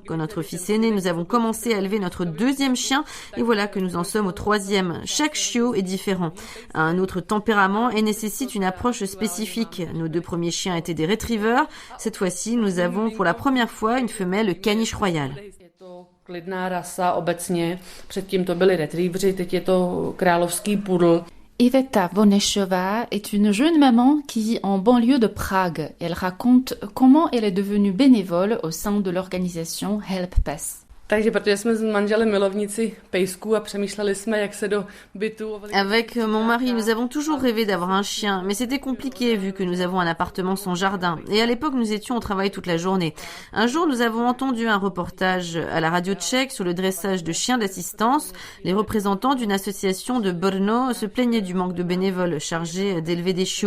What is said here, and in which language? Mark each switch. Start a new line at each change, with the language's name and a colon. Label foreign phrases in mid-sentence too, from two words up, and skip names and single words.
French: Quand notre fils est né, nous avons commencé à élever notre deuxième chien et voilà que nous en sommes au troisième. Chaque chiot est différent, a un autre tempérament et nécessite une approche spécifique. Nos deux premiers chiens étaient des retrievers. Cette fois-ci, nous avons pour la première fois une femelle caniche royale.
Czech: Klidná rasa obecně. Předtím to byli retrievři, teď je to královský pudl.
French: Iveta Vonešová est une jeune maman qui vit en banlieue de Prague. Elle raconte comment elle est devenue bénévole au sein de l'organisation Helpes.
Czech: Takže protože jsme s manželem milovníci pejsků a přemýšleli jsme, jak se do bytu...
French: Avec mon mari, nous avons toujours rêvé d'avoir un chien, mais c'était compliqué vu que nous avons un appartement sans jardin. Et à l'époque, nous étions au travail toute la journée. Un jour, nous avons entendu un reportage à la radio tchèque sur le dressage de chiens d'assistance. Les représentants d'une association de Brno se plaignaient du manque de bénévoles chargés d'élever des chiots.